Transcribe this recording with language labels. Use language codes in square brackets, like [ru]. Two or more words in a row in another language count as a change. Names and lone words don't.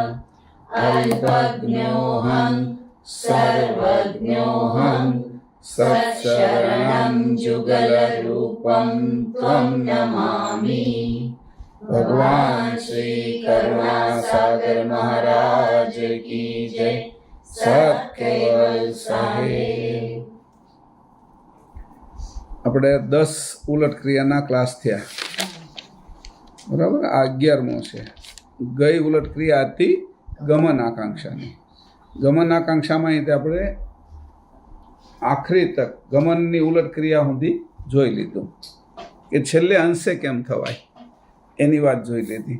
[sa] अल्पज्ञोऽहं सर्वज्ञोऽहं सत्शरणं जुगलरूपं त्वं नमामि। [hi] भगवान श्री करुणा सागर महाराज की जय। [gu] સત્કેવલ સાહેબ। આપણે 10 ઉલટ ક્રિયાના ક્લાસ થયા, બરાબર। આ 11મો છે। ગઈ ઉલટ ક્રિયા હતી ગમન આકાંક્ષાની। ગમન આકાંક્ષામાં અહીં આપણે આખરી તક ગમનની ઉલટ ક્રિયા સુધી જોઈ લીધું કે છેલ્લે અંશે કેમ થવાય એની વાત જોઈ લીધી।